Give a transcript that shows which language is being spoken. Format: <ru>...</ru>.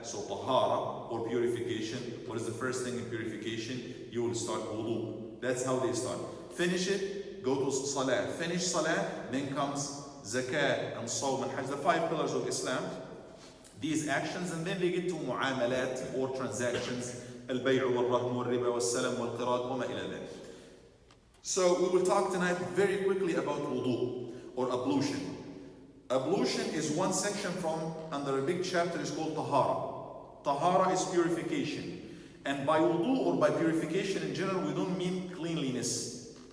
<en>So tahara, or purification. What is the first thing in purification? You will start wudu. That's how they start. Finish it, go to salah. Finish salah, then comes zakah and sawm and hajj, the 5 pillars of Islam. These actions, and then they get to mu'amalat, or transactions.</en> <ar>البيع والرهن والربا والسلم والقراض وما إلى ذلك.</ar> <en>So we will talk tonight very quickly about wudu or ablution. Ablution is one section from under a big chapter is called tahara. Tahara is purification. And by wudu or by purification in general, we don't mean cleanliness.</en>